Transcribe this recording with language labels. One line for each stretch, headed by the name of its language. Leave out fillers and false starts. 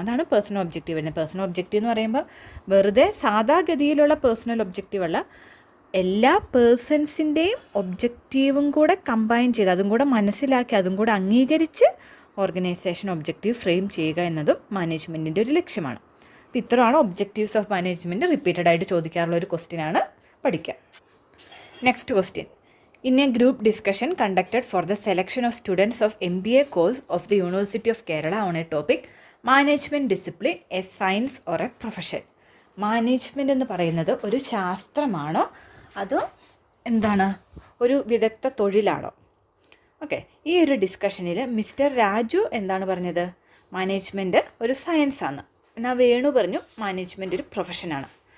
Malayalam: അതാണ് personal objective വരുന്നത്. Personal objective എന്ന് പറയുമ്പോൾ വെറുതെ സാധാഗതിയിലുള്ള പേഴ്സണൽ ഒബ്ജക്റ്റീവ് അല്ല, എല്ലാ പേഴ്സൺസിൻ്റെയും ഒബ്ജക്റ്റീവും കൂടെ കമ്പൈൻ ചെയ്ത് അതും കൂടെ മനസ്സിലാക്കി അതും കൂടെ അംഗീകരിച്ച് ഓർഗനൈസേഷൻ ഒബ്ജക്റ്റീവ് ഫ്രെയിം ചെയ്യുക എന്നതും മാനേജ്മെൻറ്റിൻ്റെ ഒരു ലക്ഷ്യമാണ്. അപ്പോൾ ഇത്രയാണ് ഒബ്ജക്റ്റീവ്സ് ഓഫ് മാനേജ്മെൻറ്റ്. റിപ്പീറ്റഡ് ആയിട്ട് ചോദിക്കാറുള്ള ഒരു ക്വസ്റ്റ്യനാണ്, പഠിക്കുക.
English: Next question. In a group discussion conducted for the selection of students of MBA course of the University of Kerala on a topic, management discipline, a science or a profession.
Malayalam: Management എന്ന് പറയുന്നത് ഒരു ശാസ്ത്രമാണോ അതോ എന്താണ്, ഒരു വിദഗ്ധ തൊഴിലാണോ? Okay, ഈ ഒരു ഡിസ്കഷനിൽ mister Raju എന്താണ് പറഞ്ഞത്? മാനേജ്മെൻറ്റ് ഒരു സയൻസാണ്. എന്നാൽ വേണു പറഞ്ഞു മാനേജ്മെൻറ്റ് ഒരു പ്രൊഫഷനാണ്.